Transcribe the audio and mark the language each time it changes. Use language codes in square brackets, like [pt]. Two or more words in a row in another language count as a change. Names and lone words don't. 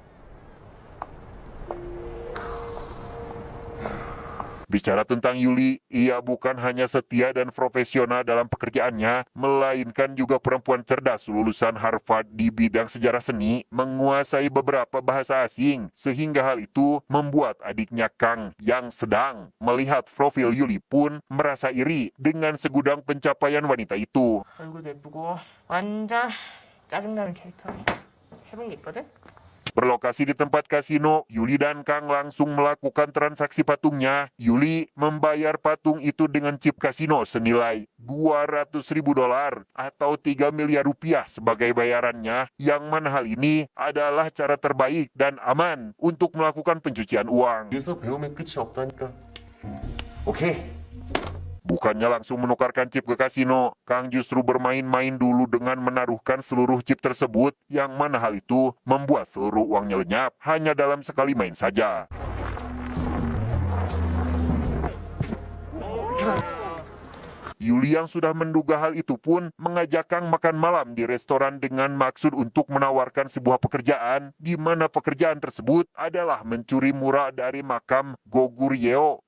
[id] Bicara tentang Yuli, ia bukan hanya setia dan profesional dalam pekerjaannya, melainkan juga perempuan cerdas lulusan Harvard di bidang sejarah seni, menguasai beberapa bahasa asing, sehingga hal itu membuat adiknya Kang yang sedang melihat profil Yuli pun merasa iri dengan segudang pencapaian wanita itu. [ko] 얼굴도 예쁘고 완전 짜증나는 캐릭터 해본 게 있거든? [id] Berlokasi di tempat kasino, Yuli dan Kang langsung melakukan transaksi patungnya. Yuli membayar patung itu dengan chip kasino senilai $200.000 atau 3 miliar rupiah sebagai bayarannya, yang mana hal ini adalah cara terbaik dan aman untuk melakukan pencucian uang. [ko] 여기서 배우면 끝이 없다니까. 오케이. [id] Bukannya langsung menukarkan chip ke kasino, Kang justru bermain-main dulu dengan menaruhkan seluruh chip tersebut, yang mana hal itu membuat seluruh uangnya lenyap hanya dalam sekali main saja. Yuli yang sudah menduga hal itu pun mengajak Kang makan malam di restoran dengan maksud untuk menawarkan sebuah pekerjaan, di mana pekerjaan tersebut adalah mencuri mural dari makam Goguryeo.